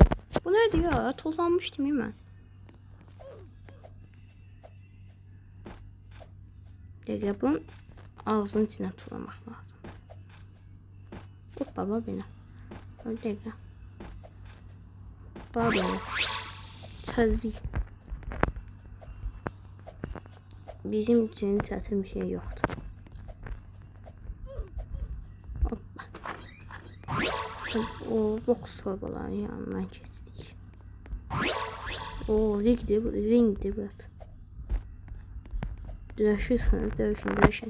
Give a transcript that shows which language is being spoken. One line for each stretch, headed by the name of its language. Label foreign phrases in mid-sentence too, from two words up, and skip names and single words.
Turkish: Bu neydi ya? Tozlanmıştım hemen.
Azerbaijani: Dəqiqə bunun ağzının içine tulamaq lazım.
Turkish: Hop baba beni. Dəqiqə. Baba beni.
Azerbaijani: Təzlik. Bizim üçün çətin bir şey yoxdur. Hoppa. O boks torbaların yanından keçdik. O ringdir bu.
Turkish: Dövüşürseniz dövüşün.